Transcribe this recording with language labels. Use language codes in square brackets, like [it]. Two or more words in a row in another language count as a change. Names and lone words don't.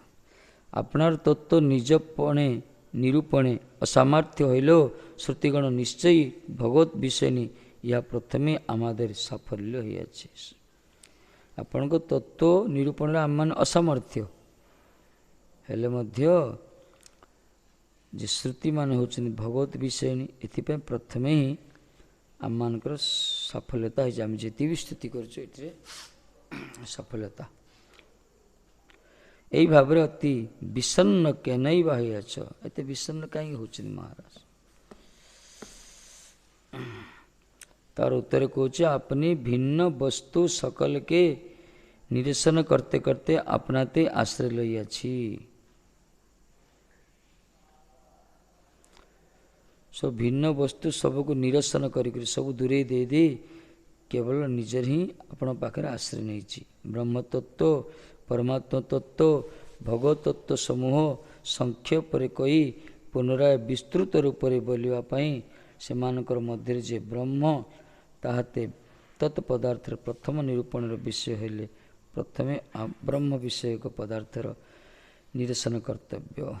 [bn] আপনার তত্ত্ব নিজপণে নিরূপণে অসামর্থ্য হইলেও শ্রুতিগণ নিশ্চয়ই ভগবত বিষয়নী ইহা প্রথমে আমাদের সাফল্য হইয়াছে। [or] ଆପଣଙ୍କ ତତ୍ତ୍ୱ ନିରୂପଣରେ ଆମମାନେ ଅସାମର୍ଥ୍ୟ ହେଲେ ମଧ୍ୟ ଯେ ଶ୍ରୁତିମାନେ ହେଉଛନ୍ତି ଭଗବତ ବିଷୟନୀ, ଏଥିପାଇଁ ପ୍ରଥମେ ହିଁ ଆମମାନଙ୍କର ସଫଳତା ହେଇଛି। ଆମେ ଯେତିକି ବି ସ୍ତୁତି କରୁଛୁ ଏଥିରେ ସଫଳତା। ଏହି ଭାବରେ ଅତି ବିଷନ୍ନ କେନଇ ବା ହୋଇଅଛ? ଏତେ ବିଷନ୍ନ କାହିଁକି ହେଉଛନ୍ତି ମହାରାଜ? ତାର ଉତ୍ତର କହୁଛି, [bn] আপনি ভিন্ন বস্তু সকলকে নিরসন করতে করতে আপনাতে আশ্রয় লইয়াছি। [or] ସବୁ ଭିନ୍ନ ବସ୍ତୁ ସବୁକୁ ନିରସନ କରିକରି ସବୁ ଦୂରେଇ ଦେଇ କେବଳ ନିଜର ହିଁ ଆପଣ ପାଖରେ ଆଶ୍ରୟ ନେଇଛି। ବ୍ରହ୍ମତତ୍ତ୍ୱ, ପରମାତ୍ମା ତତ୍ତ୍ୱ, ଭଗବତ ତତ୍ତ୍ୱ ସମୂହ ସଂକ୍ଷେପରେ କହି ପୁନରାୟ ବିସ୍ତୃତ ରୂପରେ ବୋଲିବା ପାଇଁ ସେମାନଙ୍କର ମଧ୍ୟରେ ଯେ ବ୍ରହ୍ମ, ତାହା ତତ୍ ପଦାର୍ଥର ପ୍ରଥମ ନିରୂପଣର ବିଷୟ ହେଲେ ପ୍ରଥମେ ବ୍ରହ୍ମ ବିଷୟକ ପଦାର୍ଥର ନିରସନ କର୍ତ୍ତବ୍ୟ।